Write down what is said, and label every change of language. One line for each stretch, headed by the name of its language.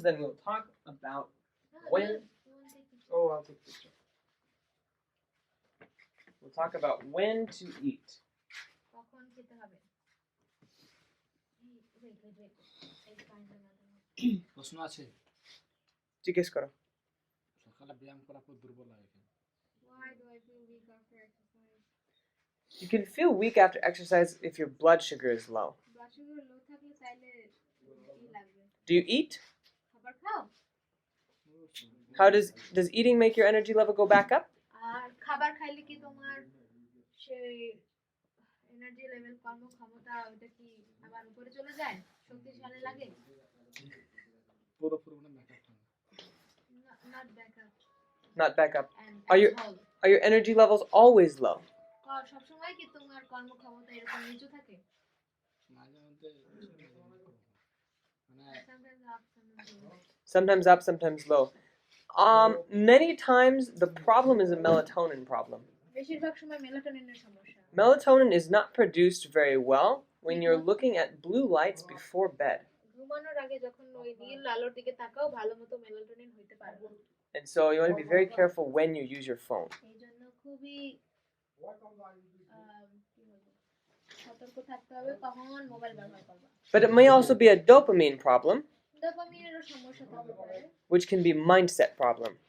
English: Then we'll talk about when. Oh, I'll take a picture. We'll talk about when to eat.
Bangla: কখন খেতে হবে? wait, এই পয়েন্টের মাধ্যমে। প্রশ্ন আছে জিজ্ঞেস করো। সকালে ব্যায়াম করার পর দুর্বল লাগে কেন?
English: Why do I feel weak after exercise? You can feel weak after exercise if your blood sugar is low.
Bangla: Blood sugar লো থাকলে তাইলে কি লাগবে?
English: Do you eat?
Bangla: খাবার খাও?
English: How does eating make your energy level go back up?
Bangla: আর খাবার খাইলে কি তোমার সেই এনার্জি লেভেল কর্মক্ষমতা ওটা কি আবার উপরে চলে যায়? শক্তিশালী লাগে? পুরোপুরি মানে মেকআপ থাকে
English: Not back up. Not back up. And Are you- as whole. Are your energy levels always low?
Bangla: সব সময় কি তোমার কর্মক্ষমতা এরকম নিচু থাকে? মাঝে মধ্যে মানে
English: Sometimes up, sometimes down. Sometimes up, sometimes low. Many times the problem is a melatonin problem.
Bangla: বেশিরভাগ সময় মেলাটোনিনের সমস্যা।
English: Melatonin is not produced very well when you're looking at blue lights before bed.
Bangla: ঘুমানোর আগে যখন ওই নীল আলোর দিকে তাকাও ভালোমতো মেলাটোনিন হইতে পারে না।
English: And so you want to be very careful when you use your phone.
Bangla: এইজন্য খুবই কি বলবো, সতর্ক থাকতে হবে কখন মোবাইল ব্যবহার করবা।
English: But it may also be a dopamine problem,
Bangla: ডোপামিনেরও সমস্যা থাকতে পারে,
English: which can be mindset problem.